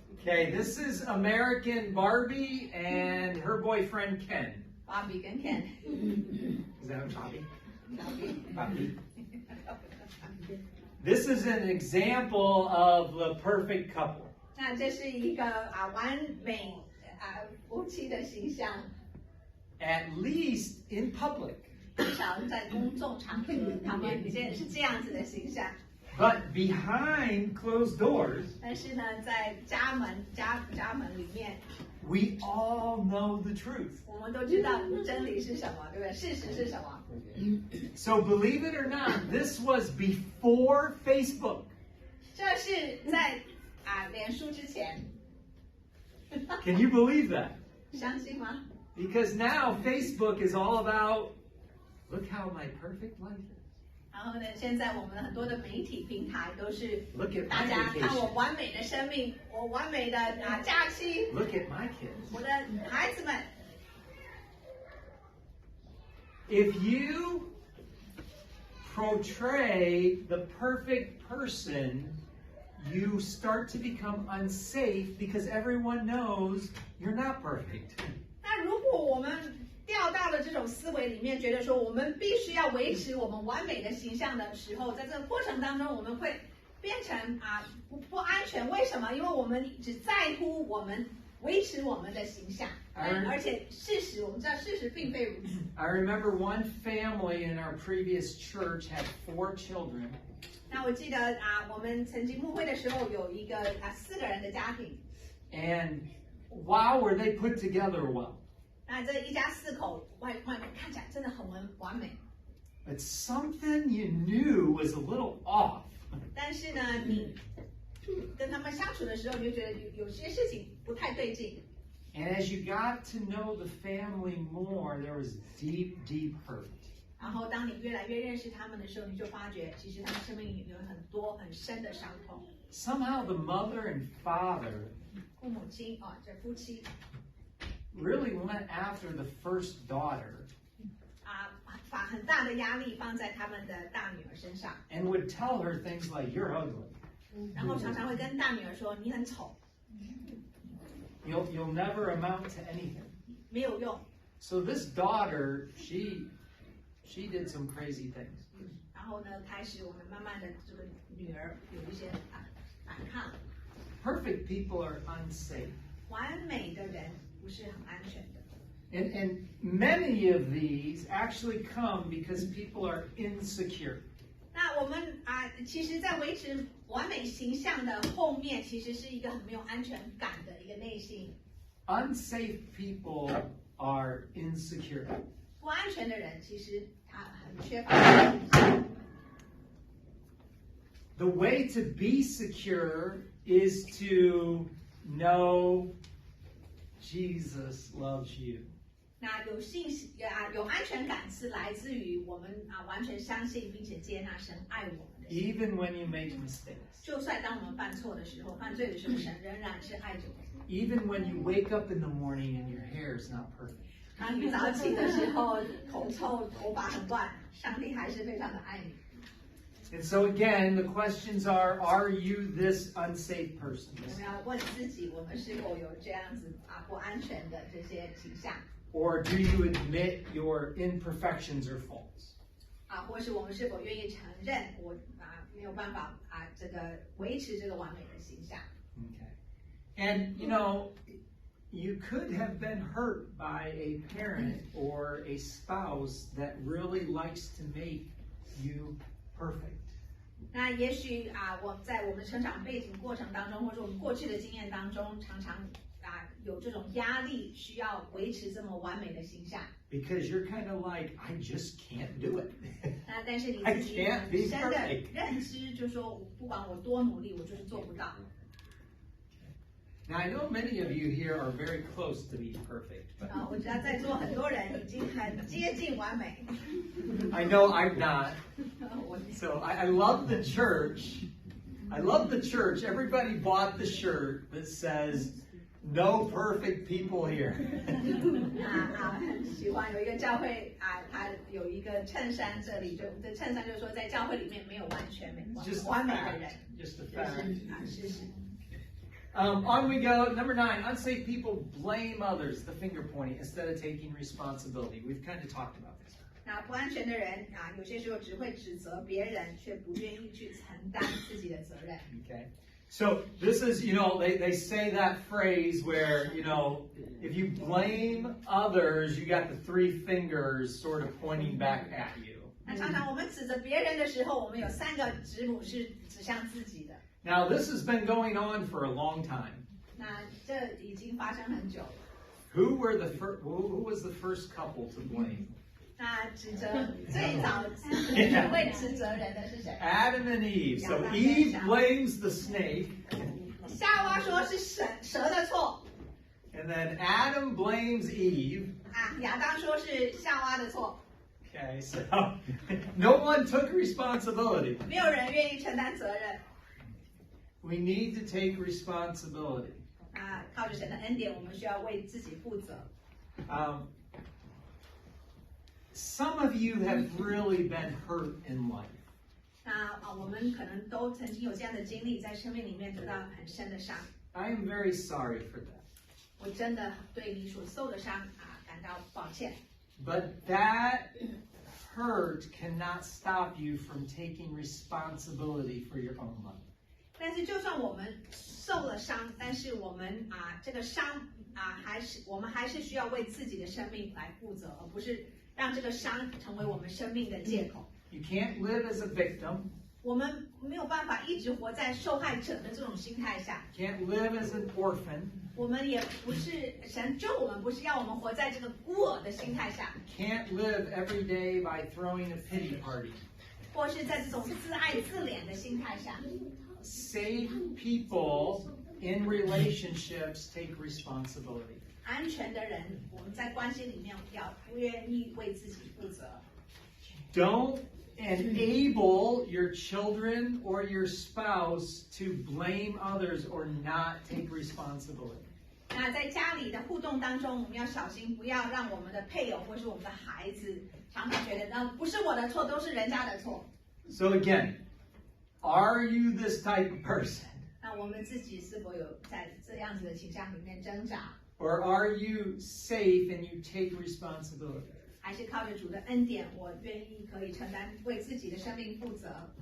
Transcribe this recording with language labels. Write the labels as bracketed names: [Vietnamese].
[English] Okay, this is American Barbie and her boyfriend Ken. [Chinese] Bobby 跟 Ken， [English] Is that Bobby? Bobby. This is an example of the perfect couple. [Chinese] 那这是一个完美夫妻的形象， [English] At least in public. [Chinese] 至少在公众场合，他们是这样子的形象。 [English] But behind closed doors, [Chinese] 但是呢，在家门里面， [English] we all know the truth. [Chinese] 我们都知道真理是什么，对不对？事实是什么？ [English] So believe it or not, this was before Facebook. [Chinese] 这是在脸书之前， [English] Can you believe that? [Chinese] 相信吗？ [English] Because now Facebook is all about, look how my perfect life is. [Chinese] 然后呢，现在我们很多的媒体平台都是 [English] Look at [Chinese] 大 [English] my [Chinese] 家看我 [English] vacation. [Chinese] 完美的生命，我完美的假期， [English] Look at my kids. [Chinese] 我的孩子们。 [English] If you portray the perfect person, you start to become unsafe because everyone knows you're not perfect. [Chinese] 那如果我们掉到了这种思维里面，觉得说我们必须要维持我们完美的形象的时候，在这个过程当中，我们会变成不安全。为什么？因为我们只在乎我们维持我们的形象，而且我们知道事实并非如此。 [English] I remember one family in our previous church had 4 children. [Chinese] 那我记得我们曾经牧会的时候有一个4个人的家庭， [English] And wow, were they put together well. [Chinese] 那这一家4口外面看起来真的很完美， [English] But something you knew was a little off. [Chinese] 但是呢，你跟他们相处的时候，你就觉得有些事情不太对劲。 [English] And as you got to know the family more, there was deep, deep hurt. [Chinese] 然后当你越来越认识他们的时候，你就发觉其实他们生命里有很多很深的伤痛。 [English] Somehow the mother and father [Chinese] 父母亲这夫妻 [English] really went after the first daughter [Chinese] 把很大的压力放在他们的大女儿身上， [English] and would tell her things like, you're ugly. [Chinese] 然后常常会跟大女儿说你很丑， [English] You'll never amount to anything. [Chinese] 没有用。 [English] So this daughter, she did some crazy things. [Chinese] 然后呢，开始我们慢慢的这个女儿有一些反抗。 [English] Perfect people are unsafe. [Chinese] 完美的人不是很安全的。 [English] And many of these actually come because people are insecure. [Chinese] 那我们其实，在维持完美形象的后面，其实是一个很没有安全感的一个内心。 [English] Unsafe people are insecure. [Chinese] 不安全的人，其实他很缺乏自信。 [English] The way to be secure is to know Jesus loves you. [Chinese] 那有安全感是来自于我们完全相信并且接纳神爱我们的心。 [English] Even when you make mistakes. [Chinese] 就算当我们犯错的时候、犯罪的时候，神仍然是爱着我们。 [English] Even when you wake up in the morning and your hair is not perfect. [Chinese] 当你早起的时候，口臭、头发很乱，上帝还是非常的爱你。 [English] And so again, the questions are you this unsafe person? [Chinese] 我们要问自己，我们是否有这样子不安全的这些倾向？ [English] Or do you admit your imperfections or faults? [Chinese] 或是我们是否愿意承认我没有办法这个维持这个完美的形象？ [English] Okay. And you know, you could have been hurt by a parent or a spouse that really likes to make you perfect. [Chinese] 那也许我在我们成长背景过程当中，或者我们过去的经验当中，常常有这种压力，需要维持这么完美的形象。 [English] Because you're kind of like, I just can't do it. [Chinese] 但是你自己本身的认知就是说，不管我多努力，我就是做不到。 [English] Now I know many of you here are very close to being perfect. But [Chinese] 我知道在座很多人已经很接近完美。 [English] I know I'm not. So I love the church, I love the church. Everybody bought the shirt that says, "No perfect people here." [Chinese] 很喜欢有一个教会它有一个衬衫，这里这衬衫就是说，在教会里面没有完全完美的人， [English] Just a fact. [Chinese] 事实。 [English] On we go. Number 9, unsafe people blame others, the finger pointing, instead of taking responsibility. We've kind of talked about this. [Chinese] 那不安全的人有些时候只会指责别人，却不愿意去承担自己的责任。 [English] Okay. So this is, they say that phrase where, if you blame others, you got the 3 fingers sort of pointing back at you. [Chinese] 那常常我们指责别人的时候，我们有3个指母是指向自己的。 [English] Now this has been going on for a long time. [Chinese] 那这已经发生很久了。 [English] Who was the first couple to blame? [Chinese] 那指责最早会指责人的是谁？ [English] Adam and Eve. So Eve blames the snake. [Chinese] 夏娃说是蛇的错。 [English] And then Adam blames Eve. [Chinese] 亚当说是夏娃的错。 [English] Okay, so no one took responsibility. [Chinese] 没有人愿意承担责任。 [English] We need to take responsibility. [Chinese] 靠着神的恩典，我们需要为自己负责。 [English] Some of you have really been hurt in life. [Chinese] 那我们可能都曾经有这样的经历，在生命里面得到很深的伤。 [English] I am very sorry for that. [Chinese] 我真的对你所受的伤感到抱歉。 [English] But that hurt cannot stop you from taking responsibility for your own life. [Chinese] 但是就算我们受了伤，但是我们这个伤我们还是需要为自己的生命来负责，而不是让这个伤成为我们生命的借口。 [English] You can't live as a victim. [Chinese] 我们没有办法一直活在受害者的这种心态下。 [English] Can't live as an orphan. [Chinese] 我们也不是神救我们，不是要我们活在这个孤儿的心态下。 [English] Can't live every day by throwing a pity party. [Chinese] 或是在这种自爱自怜的心态下。 [English] Safe people in relationships take responsibility. [Chinese] 安全的人，我们在关系里面不愿意为自己负责。 [English] Don't enable your children or your spouse to blame others or not take responsibility. [Chinese] 那在家里的互动当中，我们要小心，不要让我们的配偶或是我们的孩子常常觉得，不是我的错，都是人家的错。 [English] So again, are you this type of person? [Chinese] 那我们自己是否有在这样子的倾向里面挣扎？ [English] Or are you safe and you take responsibility? [Chinese] 还是靠着主的恩典，我愿意可以承担为自己的生命负责。